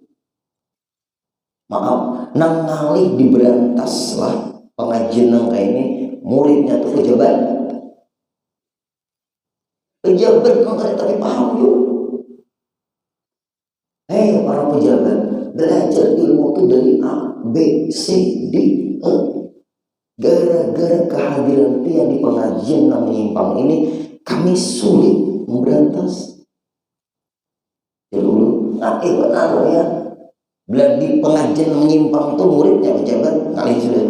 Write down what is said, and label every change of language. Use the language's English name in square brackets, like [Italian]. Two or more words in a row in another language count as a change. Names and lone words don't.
[Banjar] Maaf, nang ngalih diberantas lah pengajian nang kayak ini, muridnya tuh pejabat nang kada tapi paham yuk. [Indonesian] Para para pejabat belajar ilmu itu dari A, B, C, D, E. Gara-gara kehadiran dia di pengajian yang menyimpang ini, kami sulit memberantas. Dulu, benar ya. Di pengajian menyimpang itu muridnya pejabat kali sudah.